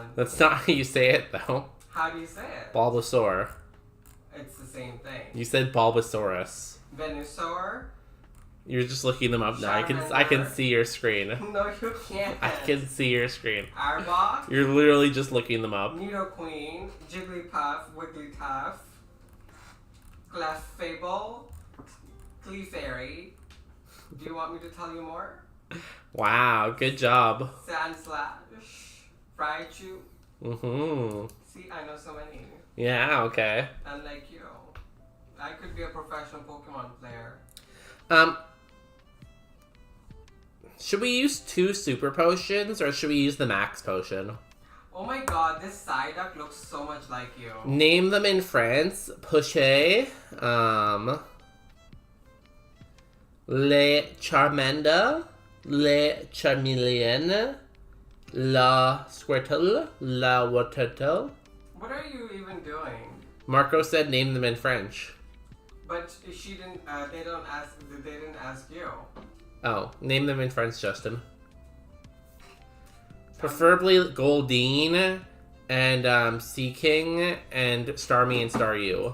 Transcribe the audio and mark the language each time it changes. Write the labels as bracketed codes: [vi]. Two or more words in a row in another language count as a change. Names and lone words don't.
[en] That's not how you say it, though. How do you say it? Bulbasaur. It's the same thing. You said Bulbasaurus. Venusaur. You're just looking them up now. I can see your screen. No, you can't. I can see your screen. Arbok. You're literally just looking them up. Nidoqueen. Jigglypuff. Wigglytuff. Clefable. Clefairy. Do you want me to tell you more? Wow, good job. Sandslash. Raichu. Mm-hmm. See, I know so many. Yeah, okay. Unlike you. I could be a professional Pokemon player. Should we use 2 super potions, or should we use the max potion? Oh my god, this Psyduck looks so much like you. Name them in France. Poché. Le Charmander. Le Charmeleon. La Squirtle. La Watertle. What are you even doing? Marco said name them in French. But she didn't. They didn't ask you. Oh, name them in French, Justin. Preferably Goldeen and Sea King and Starmie and Staryu.